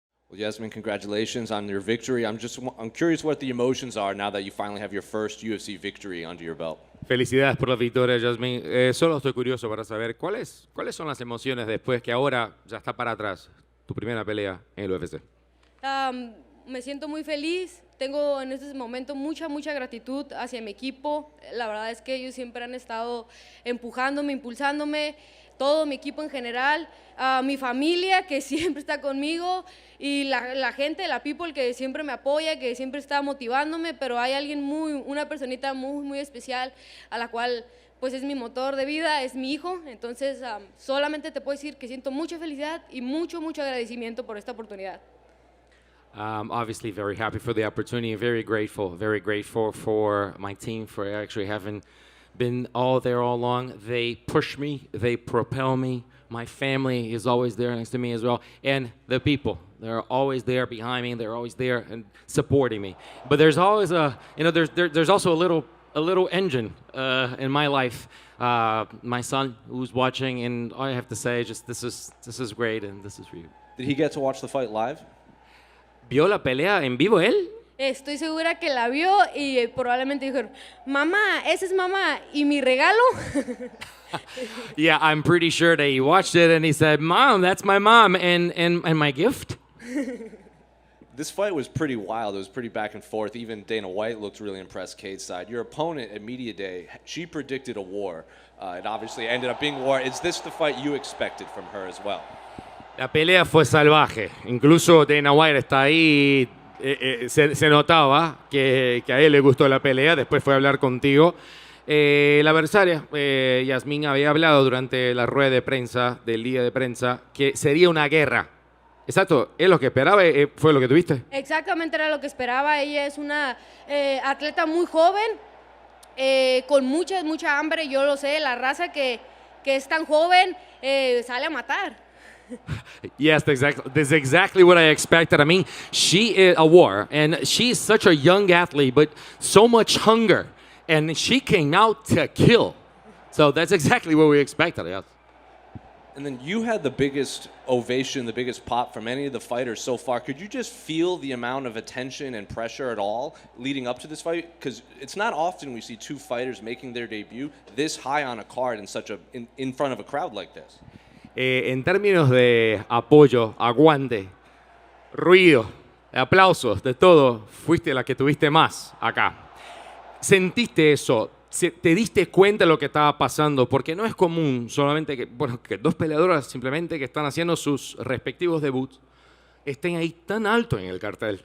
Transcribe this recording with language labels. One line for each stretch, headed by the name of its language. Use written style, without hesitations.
English: Well, Yazmin, congratulations on your victory. I'm curious what the emotions are now that you finally have your first UFC victory under your belt.
Spanish: Felicidades por la victoria, Yazmin. Solo estoy curioso para saber cuáles son las emociones después que ahora ya está para atrás tu primera pelea en el UFC. Me siento muy feliz, tengo en este momento mucha gratitud hacia mi equipo. La verdad es que ellos siempre han estado empujándome, impulsándome, todo mi equipo en general, mi familia que siempre está conmigo y la gente, la people que siempre me apoya, que siempre está motivándome, pero hay una personita muy especial a la cual pues es mi motor de vida, es mi hijo. Entonces solamente te puedo decir que siento mucha felicidad y mucho agradecimiento por esta oportunidad.
English: Obviously very happy for the opportunity, very grateful for my team for actually having been all along. They push me, they propel me. My family is always there next to me as well. And the people, they're always there behind me, they're always there and supporting me. But there's always there's also a little engine in my life. My son who's watching, and all I have to say is just this is great and this is for you. Did he get to watch the fight live?
Spanish: ¿Vio la pelea en vivo él? Estoy segura que la vio y probablemente dijeron, mamá, esa es mamá, ¿y mi regalo?
English: Yeah, I'm pretty sure that he watched it and he said, Mom, that's my mom, and my gift? This fight was pretty wild. It was pretty back and forth. Even Dana White looked really impressed Cade's side. Your opponent at Media Day, she predicted a war. It obviously ended up being war. Is this the fight you expected from her as well?
Spanish: La pelea fue salvaje. Incluso Dana White está ahí. Se notaba que a él le gustó la pelea. Después fue a hablar contigo. La adversaria, Yazmin, había hablado durante la rueda de prensa, del día de prensa, que sería una guerra. Exacto, ¿es lo que esperaba? ¿Fue lo que tuviste? Exactamente era lo que esperaba. Ella es una atleta muy joven, con mucha hambre. Yo lo sé, la raza que es tan joven sale a matar.
English: Yes, that's exactly what I expected. I mean, she is a war, and she's such a young athlete, but so much hunger, and she came out to kill. So that's exactly what we expected. Yes. And then you had the biggest ovation, the biggest pop from any of the fighters so far. Could you just feel the amount of attention and pressure at all leading up to this fight? Because it's not often we see two fighters making their debut this high on a card in front of a crowd like this.
Spanish: En términos de apoyo, aguante, ruido, aplausos, de todo, fuiste la que tuviste más acá. ¿Sentiste eso? ¿Te diste cuenta de lo que estaba pasando? Porque no es común solamente que dos peleadoras simplemente que están haciendo sus respectivos debuts estén ahí tan alto en el cartel.